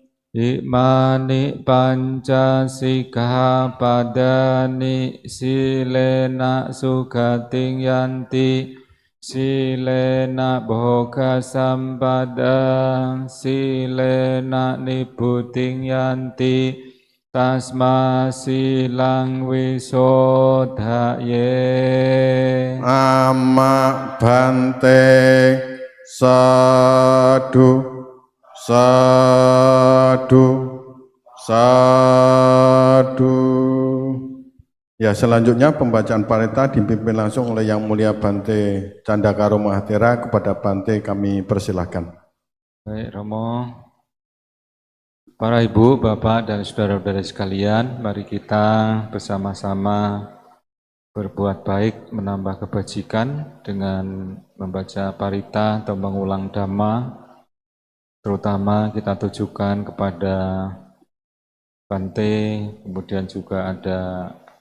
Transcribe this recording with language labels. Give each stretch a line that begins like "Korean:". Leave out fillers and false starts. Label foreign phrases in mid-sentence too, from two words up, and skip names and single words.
Pali: Imani panca sikkhapadani silena sugating yanti silena bhoga sampada silena nibbutting yanti tasma silang wisodhaye. Ama bante sadu sadu sadu.
Indonesian: Ya, selanjutnya pembacaan parita dipimpin langsung oleh Yang Mulia Bante Candakaro Mahathera. Kepada Bante kami persilahkan. Baik, Romo. Para ibu, bapak, dan saudara-saudara sekalian, mari kita bersama-sama berbuat baik, menambah kebajikan dengan membaca parita atau mengulang dhamma, terutama kita tujukan kepada Bante, kemudian juga ada